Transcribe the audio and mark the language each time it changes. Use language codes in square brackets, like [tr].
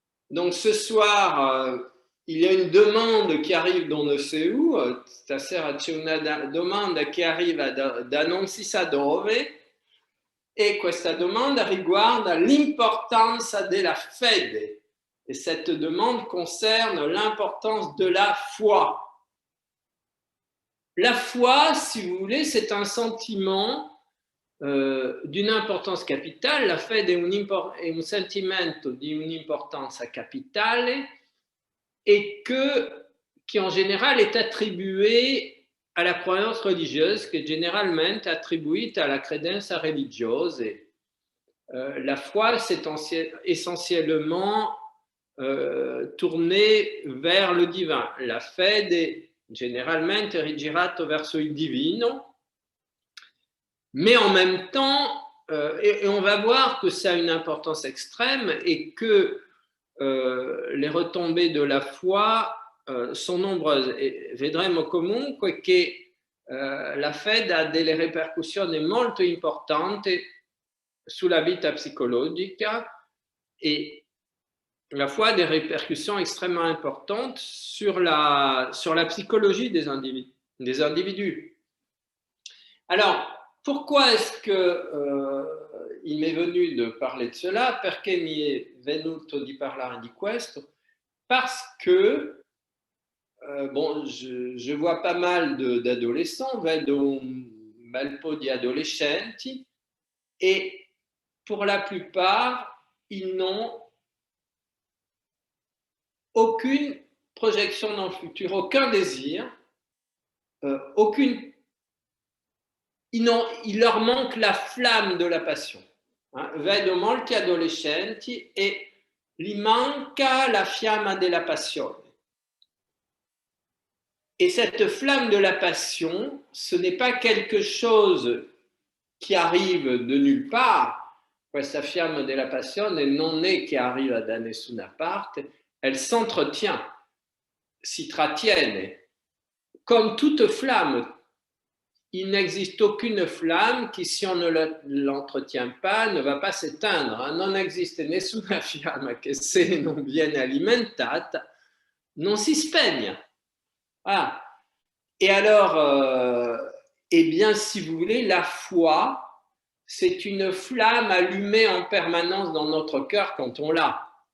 [fr] Donc, ce soir, il y a une demande qui arrive d'on ne sait où. [it] Stasera c'è una domanda che arriva da non si sa dove. E questa domanda riguarda l'importanza della fede. [fr] Et cette demande concerne l'importance de la foi. La foi, si vous voulez, c'est un sentiment d'une importanza capitale. [it] La fede è un sentimento di un'importanza capitale [fr] et qui en général est attribué à la croyance religieuse, [it] che generalmente attribuita alla credenza religiosa. [fr] La foi, c'est essentiellement tournée vers le divin. [it] La fede generalmente è rigirato verso il divino. [fr] Mais en même temps, et on va voir que ça a une importance extrême et que les retombées de la foi sont nombreuses. [it] E vedremo comunque che la fede ha delle ripercussioni molto importanti sulla vita psicologica [fr] et la foi a des répercussions extrêmement importantes sur la psychologie des individus. Alors, pourquoi est-ce qu'il m'est venu de parler de cela? [it] Perché mi è venuto di parlare di questo? [fr] Parce que, bon, je vois pas mal d'adolescents, [it] vedo un bel po' di adolescenti, [fr] et pour la plupart, ils n'ont aucune projection dans le futur, aucun désir, il leur manque la flamme de la passion. [it] Vedo molti adolescenti e gli manca la fiamma della passione. [fr] Et cette flamme de la passion, ce n'est pas quelque chose qui arrive de nulle part. [it] Questa fiamma della passione non è che arriva da nessuna parte, [fr] elle s'entretient, [it] si trattiene. [fr] Comme toute flamme, il n'existe aucune flamme qui, si on ne l'entretient pas, ne va pas s'éteindre. [it] Non esiste nessuna fiamma che, se non viene alimentata, non si spegne. [fr] Voilà. Et alors, eh bien, si vous voulez, la foi, c'est une flamme allumée en permanence dans notre cœur quand on l'a.